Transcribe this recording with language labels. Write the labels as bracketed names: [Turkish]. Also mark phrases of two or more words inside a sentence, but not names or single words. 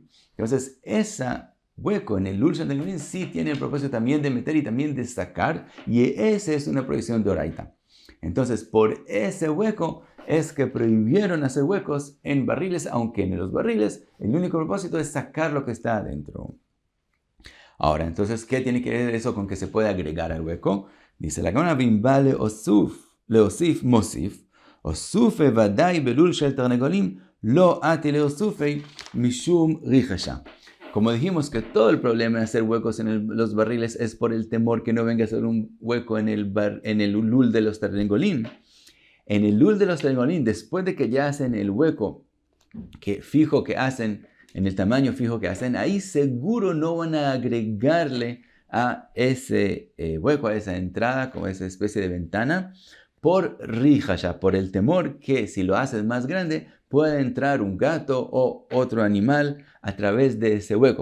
[Spanish] Entonces, ese hueco en el [Hebrew] לול של [Spanish] sí tiene el propósito también de meter y también de sacar, y esa es una prohibición de oraita. Entonces, por ese hueco es que prohibieron hacer huecos en barriles, aunque en los barriles el único propósito es sacar lo que está adentro. Ahora, entonces, ¿qué tiene que ver eso con que se puede agregar al hueco? Dice la Gemara, [Hebrew] במבלי להוסיף מוסיף, אוסופי ודאי בלול של תרנגולים, לא אתי לאוסופי משום ריחשא. [Spanish] Como dijimos que todo el problema de hacer huecos en los barriles es por el temor que no venga a hacer un hueco en el lul de los tarnegolín. En el lul de los tarnegolín, después de que ya hacen el hueco fijo que hacen, en el tamaño fijo que hacen, ahí seguro no van a agregarle a ese hueco, a esa entrada, como esa especie de ventana, por rijasha, por el temor que si lo haces más grande, puede entrar un gato o otro animal a través de ese hueco.